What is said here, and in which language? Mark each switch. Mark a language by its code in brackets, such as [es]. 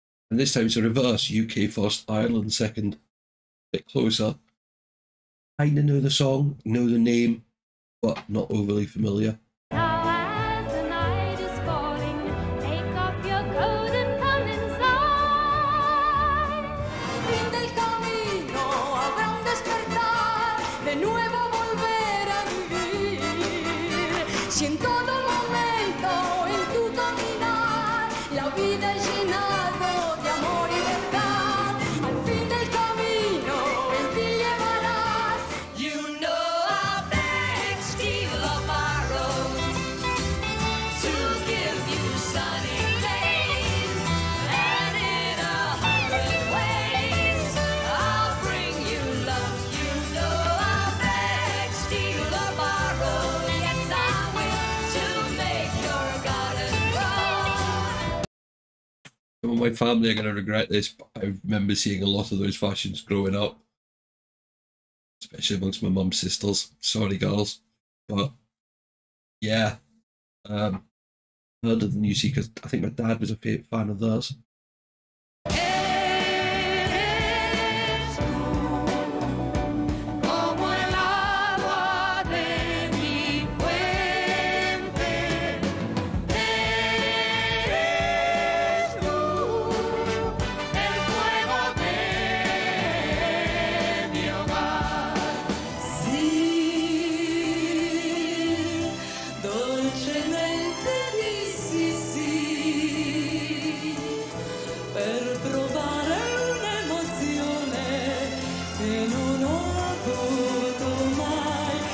[en] And this time it's a reverse. UK first, Ireland second. A bit closer. Kinda know the song, know the name, but not overly familiar. Now as the night is falling, take off your coat and come inside. [es] Fin del camino habrá un despertar, de nuevo volver a vivir. Si en todo momento en tu caminar la vida es llenado de amor y verdad, al fin del camino en ti llevarás. [en] You know I'll beg, steal or borrow to give you sunny days, and in 100 ways I'll bring you love. You know I'll beg, steal or borrow, yes I will, to make your garden grow. Some of my family are going to regret this, but I remember seeing a lot of those fashions growing up. Especially amongst my mum's sisters. Sorry, girls. But, yeah. Heard of the New Sea because I think my dad was a fan of theirs. [es] Eres tú, como el agua de mi fuente. Eres tú, el fuego de mi hogar. [it] Sí, dolcemente dici sì, per provare un'emozione che non ho avuto mai.